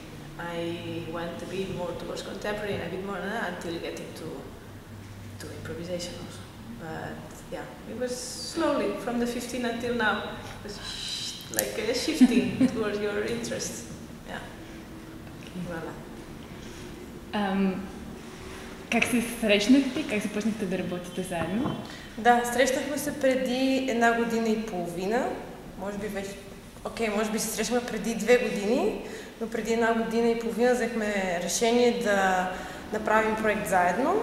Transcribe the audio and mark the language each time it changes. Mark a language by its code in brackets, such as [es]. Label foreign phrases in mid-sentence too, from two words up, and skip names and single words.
[en] I went a bit more towards contemporary and a bit more until getting to improvisation also. But yeah, it was slowly, from the 15 until now, it was like shifting towards your interests. Yeah. Voilà. [bg] Как се срещнахте? Как започнахте да работите заедно? Да, срещнахме се преди 1 година и половина. Може би се срещнахме преди 2 години, но преди 1 година и половина взехме решение да направим проект заедно.